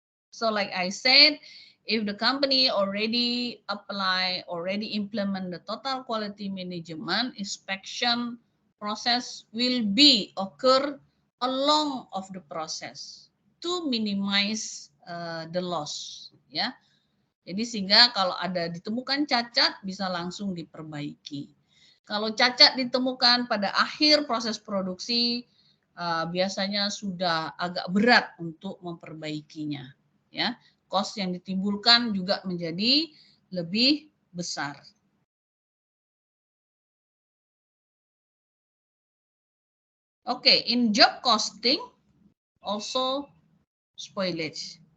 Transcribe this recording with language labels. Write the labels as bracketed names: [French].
[English] So like I said, if the company already implement the total quality management, inspection process will be occur along of the process to minimize the loss, ya. [Indonesian] Jadi sehingga kalau ada ditemukan cacat bisa langsung diperbaiki. Kalau cacat ditemukan pada akhir proses produksi, biasanya sudah agak berat untuk memperbaikinya. Ya, cost yang ditimbulkan juga menjadi lebih besar. [English] Oke, in job costing also spoilage.